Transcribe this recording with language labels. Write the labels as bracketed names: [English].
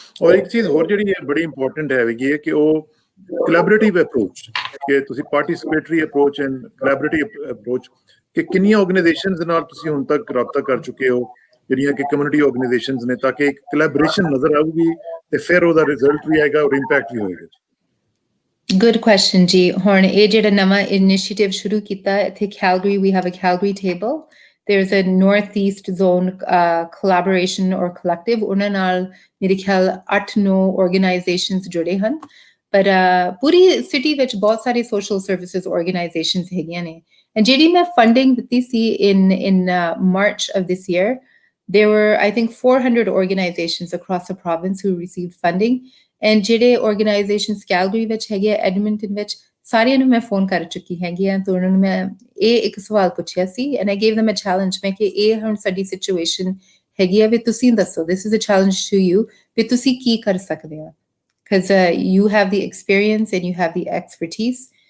[Punjabi] ਔਰ ਇੱਕ ਚੀਜ਼ ਹੋਰ ਜਿਹੜੀ ਹੈ ਬੜੀ ਇੰਪੋਰਟੈਂਟ ਹੈਗੀ ਹੈ ਕਿ ਉਹ ਕੋਲੈਬੋਰੇਟਿਵ ਅਪਰੋਚ, ਕਿ ਤੁਸੀਂ ਪਾਰਟਿਸਿਪੇਟਰੀ ਅਪਰੋਚ ਐਂਡ ਕੋਲੈਬੋਰੇਟਿਵ ਅਪਰੋਚ, ਕਿ ਕਿੰਨੀਆਂ ਆਰਗੇਨਾਈਜੇਸ਼ਨਸ ਨਾਲ ਤੁਸੀਂ ਹੁਣ ਤੱਕ ਰਾਬਤਾ ਕਰ ਚੁੱਕੇ ਹੋ, ਜਿਹੜੀਆਂ ਕਿ ਕਮਿਊਨਿਟੀ ਆਰਗੇਨਾਈਜੇਸ਼ਨਸ ਨੇ, ਤਾਂ ਕਿ ਇੱਕ ਕੋਲੈਬੋਰੇਸ਼ਨ ਨਜ਼ਰ ਆਊਗੀ ਤੇ ਫਿਰ ਉਹਦਾ ਰਿਜ਼ਲਟ ਵੀ ਆਏਗਾ ਔਰ ਇੰਪੈਕਟ ਵੀ ਹੋਏਗਾ। [English] Good question ਜੀ। [Punjabi] ਹੁਣ ਇਹ ਜਿਹੜਾ ਨਵਾਂ ਇਨੀਸ਼ੀਏਟਿਵ ਸ਼ੁਰੂ ਕੀਤਾ ਇੱਥੇ Calgary, [English] we have a Calgary table. There's a Northeast Zone collaboration or collective. [Punjabi] ਉਹਨਾਂ ਨਾਲ ਮੇਰੇ ਖਿਆਲ 8-9 organizations ਜੁੜੇ ਹਨ, ਪਰ ਪੂਰੀ ਸਿਟੀ ਵਿੱਚ ਬਹੁਤ ਸਾਰੇ social services organizations ਹੈਗੀਆਂ ਨੇ। ਜਿਹੜੀ ਮੈਂ funding ਦਿੱਤੀ ਸੀ [English] in March of this year, there were, I think, 400 organizations across the province who received funding. [Punjabi] And ਜਿਹੜੇ ਆਰਗੇਨਾਈਜੇਸ਼ਨਸ ਕੈਲਗਰੀ ਵਿੱਚ ਹੈਗੇ ਆ, ਐਡਮਿੰਟਨ ਵਿੱਚ, ਸਾਰਿਆਂ ਨੂੰ ਮੈਂ ਫੋਨ ਕਰ ਚੁੱਕੀ ਹੈਗੀ ਆ। ਤਾਂ ਉਹਨਾਂ ਨੂੰ ਮੈਂ ਇਹ ਇੱਕ ਸਵਾਲ ਪੁੱਛਿਆ ਸੀ [English] and I gave them a challenge, [Punjabi] ਮੈਂ ਕਿ ਇਹ ਹੁਣ ਸਾਡੀ ਸਿਚੁਏਸ਼ਨ ਹੈਗੀ ਆ ਵੀ ਤੁਸੀਂ ਦੱਸੋ, [English] this is a challenge to you, [Punjabi] ਵੀ ਤੁਸੀਂ ਕੀ ਕਰ ਸਕਦੇ ਆ, [English] because you have the experience and you have the expertise.